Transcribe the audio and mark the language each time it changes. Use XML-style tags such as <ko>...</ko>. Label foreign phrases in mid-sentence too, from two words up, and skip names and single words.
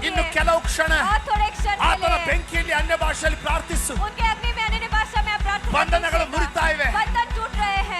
<kn>ಇನ್ನು ಕೆಲವು ಕ್ಷಣ</kn> <hi>और थोड़े क्षण के</hi> <kn>ಆತನ</kn> <hi>लिए</hi> <kn>ಬೆಂಕಿಯಲ್ಲಿ ಅನ್ಯ ಭಾಷೆಯಲ್ಲಿ ಪ್ರಾರ್ಥಿಸು.</kn> <hi>उनके अग्नि में अन्य भाषा में आप प्रार्थना</hi> <kn>ಬಂಧನಗಳು</kn> <hi>कीजिएगा.</hi> <kn>ಮುರಿತಾ ಇವೆ.</kn> <hi>बंधन टूट रहे हैं.</hi>